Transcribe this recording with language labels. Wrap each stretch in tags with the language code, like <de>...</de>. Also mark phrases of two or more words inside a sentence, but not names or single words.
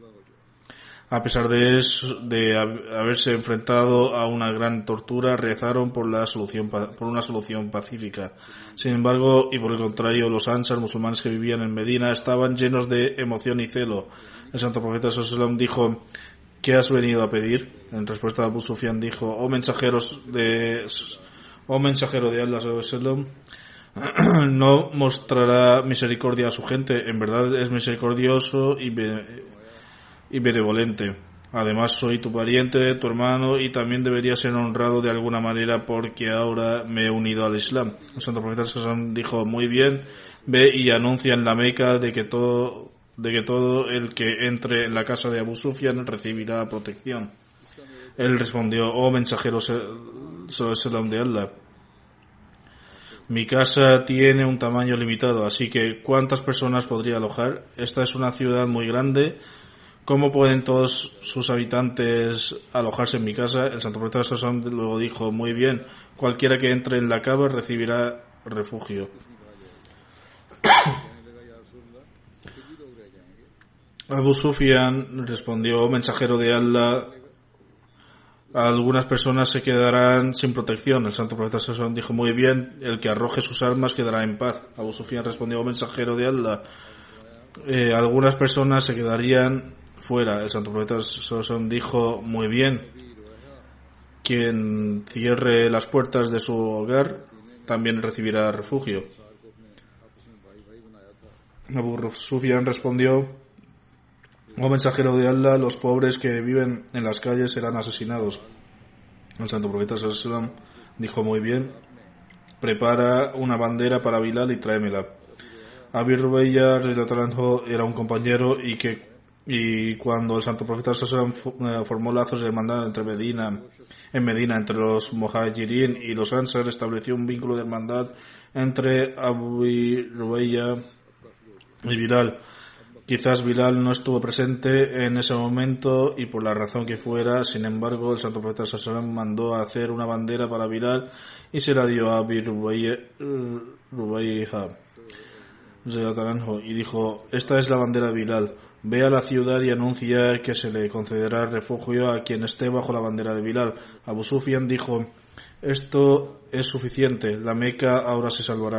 <es>A pesar de haberse enfrentado a una gran tortura, rezaron por una solución pacífica. Sin embargo, y por el contrario, los ansar musulmanes que vivían en Medina estaban llenos de emoción y celo. El Santo Profeta</es> <ar>صلى الله عليه وسلم</ar> <es>dijo: ¿qué has venido a pedir? En respuesta, Abu Sufyan dijo: oh mensajero de Allah</es> <ar>صلى الله عليه وسلم,</ar> <es>no mostrará misericordia a su gente. En verdad es misericordioso y benevolente. Además, soy tu pariente, tu hermano, y también debería ser honrado de alguna manera porque ahora me he unido al Islam. El Santo Profeta</es> <ar>صلى الله عليه وسلم</ar> <es>dijo: muy bien, ve y anuncia en la Meca de que todo el que entre en la casa de Abu Sufyan recibirá protección. Él respondió: oh mensajero de Allah, mi casa tiene un tamaño limitado, así que ¿cuántas personas podría alojar? Esta es una ciudad muy grande. ¿Cómo pueden todos sus habitantes alojarse en mi casa? El Santo Profeta</es> <ar>صلى الله عليه وسلم</ar> <es>luego dijo: muy bien, cualquiera que entre en la Kaaba recibirá refugio. Abu Sufyan respondió: oh mensajero de Allah, algunas personas se quedarán sin protección. El Santo Profeta</es> <ar>صلى الله عليه وسلم</ar> <es>dijo: muy bien, el que arroje sus armas quedará en paz. Abu Sufyan respondió: oh mensajero de Allah, algunas personas se quedarían fuera. El Santo Profeta</es> <ar>صلى الله عليه وسلم</ar> <es>dijo: muy bien, quien cierre las puertas de su hogar también recibirá refugio. Abu Sufyan respondió: oh mensajero de Allah, los pobres que viven en las calles serán asesinados. El Santo Profeta</es> <ar>صلى الله عليه وسلم</ar> <es>dijo: muy bien, prepara una bandera para Bilal y tráemela. Abi Rubayya era un compañero y que Y cuando el santo profeta</es> <ar>صلى الله عليه وسلم</ar> <es>formó lazos de hermandad en Medina, entre los Muhajirin y los Ansar, estableció un vínculo de hermandad entre Abu Rubayya y Bilal. Quizás Bilal no estuvo presente en ese momento y por la razón que fuera, sin embargo, el santo profeta</es> <ar>صلى الله عليه وسلم</ar> <es>mandó a hacer una bandera para Bilal y se la dio a Abu Rubayya y dijo: esta es la bandera de Bilal. Ve a la ciudad y anuncia que se le concederá refugio a quien esté bajo la bandera de Bilal. Abu Sufyan dijo: esto es suficiente, la Meca ahora se salvará.</es>